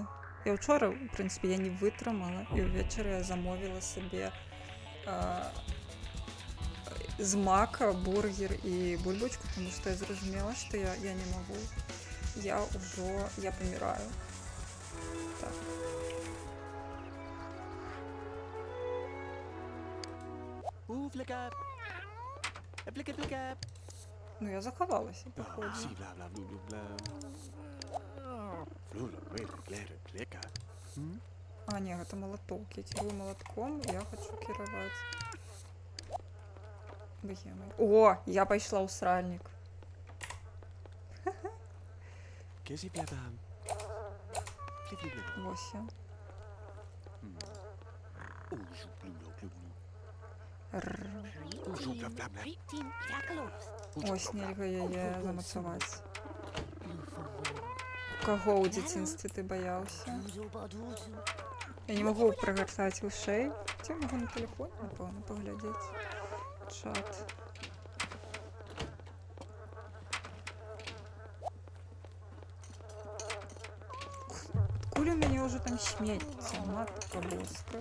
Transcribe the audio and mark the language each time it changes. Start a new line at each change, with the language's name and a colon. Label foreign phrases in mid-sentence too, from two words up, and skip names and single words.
Belarusian: Я ўчора, у прынцыпе, я не вытрымала, і ўвечары я замовіла сабе з мака бургер і бульбочку, тому што я зразумела, што я не магу. Я паміраю. Так. Flicka. Flicka, flicka. Ну, я захавалася, Ah, походу. si, bla, bla, blu, blu, bla. Flulla, wait, glad, flicka. А, не, гэта малаток. Я кірую малатком, я хачу кіраваць. Богемай. О, я пайшла ў сральнік. Kissy, bla, bla. Flick, flick, flick. Вось я. Oh, zoek, blu, blu, blu, blu. Рррр. Zo, bla, bla, bla. Pretty Jackalos. Ось нельга яе замацаваць. Кого ў дзяцінстве ты баяўся? Дузу-бадузу. Я не магу прагартаць вушэй. Ці магу на тэлефоне, напэўна, паглядзець чат. Адкуль у мяне ўжо там смецце,
Polish: Matka Boska.